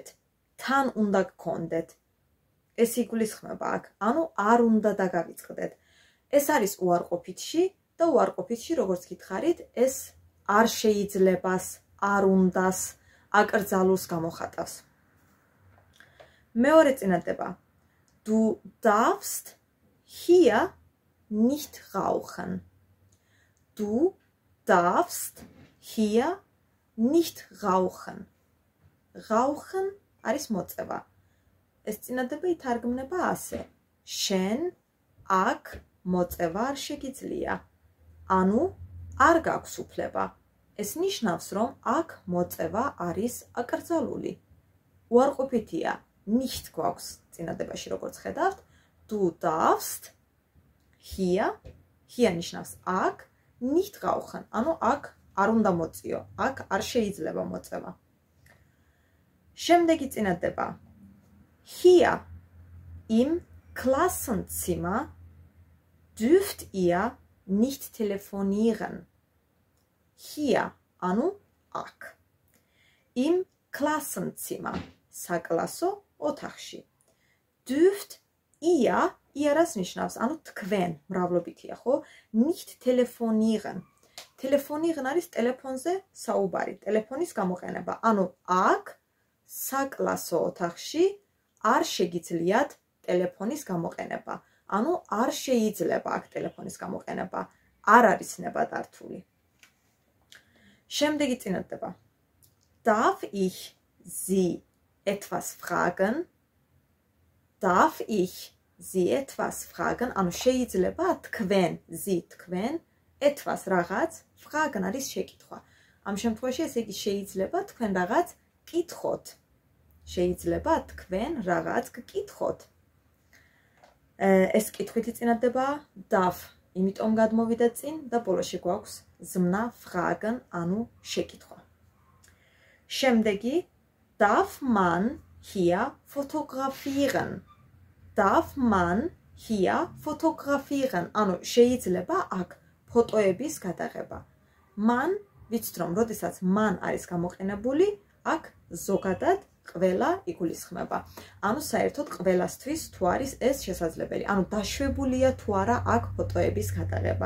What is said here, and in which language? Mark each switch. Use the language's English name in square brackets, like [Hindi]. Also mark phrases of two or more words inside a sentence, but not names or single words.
[Georgian] თან უნდა გქონდეთ. ეს იგულისხმება აქ. ანუ არ უნდა დაგავიწყდეთ. ეს არის უარყოფითში და უარყოფითში როგორც გითხარით, ეს არ შეიძლებას, არ უნდას, აკრძალულს გამოხატავს. მეორე წინადადება. [German] Du darfst hier nicht rauchen. Du darfst hier nicht rauchen. [Georgian] Rauchen არის მოწევა. ეს წინადადება ითარგმნება ასე. შენ აქ მოწევა არ შეგიძლია. ანუ არ გაქვს უფლება. ეს ნიშნავს, რომ აქ მოწევა არის აკრძალული. უარყოფითია, nicht გვაქვს წინადებაში, როგორც ხედავთ. [German] Du darfst hier [Georgian] ნიშნავს აქ, [German] nicht rauchen, [Georgian] ანუ აქ არ უნდა მოწიო, აქ არ შეიძლება მოწევა. შემდეგი წინადადება. [German] Hier im Klassenzimmer dürft ihr nicht telefonieren. Hier, [Georgian] ანუ აქ. [German] Im Klassenzimmer, [Georgian] საკლასო ოთახში. [German] Dürft ihr [Georgian] რას ნიშნავს? ანუ თქვენ, მრავლობითია, ხო? [German] Nicht telefonieren. [Georgian] Telefonieren არის ტელეფონზე საუბარი, ტელეფონის გამოყენება. ანუ აქ საკლასო ოთახში არ შეგიძლიათ ტელეფონის გამოყენება. ანუ არ შეიძლება აქ ტელეფონის გამოყენება. არ არის ნებადართული. შემდეგი წინადადება. [German] Darf ich Sie etwas fragen? Darf ich Sie etwas fragen? [Georgian] ანუ შეიძლება თქვენ, Sie თქვენ etwas რაღაც fragen არის შეკითხვა. ამ შემთხვევაში ესე იგი შეიძლება თქვენ რაღაც კითხოთ. შეიძლება თქვენ რაღაც გკითხოთ. ეს კითხვითი წინადადება darf, იმიტომ გადმოვიდა წინ და ბოლოში გვაქვს ზმნა fragen, ანუ შეკითხვა. [German] შემდეგი darf man hier fotografieren? Darf man hier fotografieren? [Georgian] ანუ შეიძლება აქ ფოტოების გადაღება. Man ვიცით რომ როდესაც მან არის გამოყენებული, აქ ზოგადად ყველა იგულისხმება. ანუ საერთოდ ყველასთვის თუ არის ეს შესაძლებელი. ანუ დაშვებულია თუ არა აქ ფოტოების გადაღება.